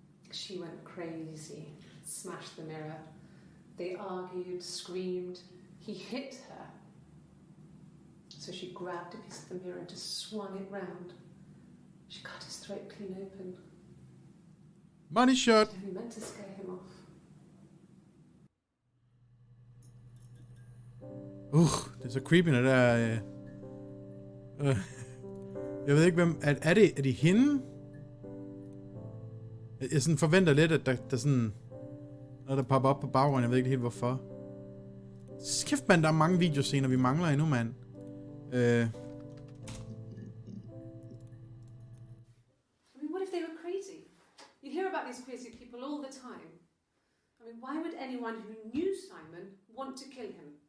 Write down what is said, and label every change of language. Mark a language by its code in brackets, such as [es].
[en] She went crazy, smashed the mirror. They argued, screamed. He hit her. So she grabbed a piece of the mirror and just swung it round. She cut his throat clean open. Money shot. She only meant to scare him off. [da] Det er så creepy, når der er... Jeg ved ikke, hvem... Er det hende? Jeg sådan forventer lidt, at der sådan... Noget, der popper op på baggrunden. Jeg ved ikke helt, hvorfor. Kæft, mand, der er mange videoscener, vi mangler endnu, mand. [en] I mean, what if they were crazy? You hear about these crazy people all the time. I mean, why would anyone who knew Simon want to kill him?